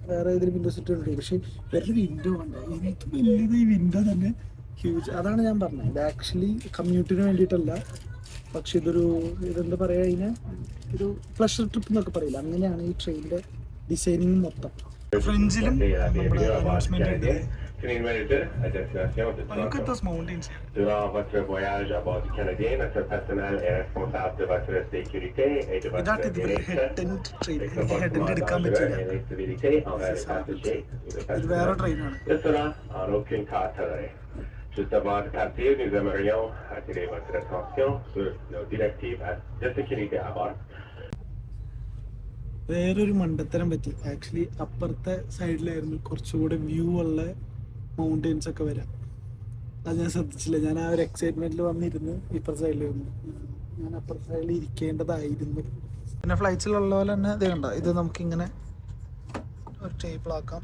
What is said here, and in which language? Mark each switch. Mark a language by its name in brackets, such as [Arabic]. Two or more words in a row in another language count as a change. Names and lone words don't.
[Malayalam] വേറെ ഏതെങ്കിലും [English] window seat [Malayalam] ഉണ്ട്. പക്ഷേ വേറെ വിൻഡോ ഉണ്ട്. എനിക്ക് വലിയത് ഈ വിൻഡോ തന്നെ ഹ്യൂജ്. അതാണ് ഞാൻ പറഞ്ഞത്. ഇത് ആക്ച്വലി കമ്മ്യൂട്ടിന് വേണ്ടിയിട്ടല്ല. പക്ഷെ ഇതെന്താ പറയുക, ഇതിന് ഒരു [English] pleasure trip [Malayalam] എന്നൊക്കെ പറയില്ല. അങ്ങനെയാണ് ഈ ട്രെയിനിൻ്റെ ഡിസൈനിങ് മൊത്തം. ഫ്രഞ്ചിലും നമ്മുടെ അനൗൺസ്മെന്റ് ഉണ്ട്. [English] Look at those mountains here. [French] Durant votre voyage à bord du Canadien, notre personnel est responsable de votre sécurité et de votre bien-être. L'exploitation dangereuse et l'instabilité envers les passagers ou les passagers ne sera en aucun cas toléré. Juste avant de partir, nous aimerions attirer votre attention sur nos directives de sécurité à bord. [Malayalam] വേറൊരു മണ്ടത്തരം പറ്റി. ആക്ച്വലി അപ്പുറത്തെ സൈഡിലായിരുന്നു കുറച്ചുകൂടെ വ്യൂ ഉള്ള മൗണ്ടെയിൻസ് ഒക്കെ വരാം. അത് ഞാൻ ശ്രദ്ധിച്ചില്ല. ഞാൻ ആ ഒരു എക്സൈറ്റ്മെന്റിൽ വന്നിരുന്നു ഇപ്പുറത്തെ സൈഡിൽ വന്നു. ഞാൻ അപ്പുറത്തെ സൈഡിൽ ഇരിക്കേണ്ടതായിരുന്നു. പിന്നെ ഫ്ലൈറ്റ്സിലുള്ള പോലെ തന്നെ ഇത് കണ്ടോ, ഇത് നമുക്കിങ്ങനെ ഒരു ടേബിളാക്കാം.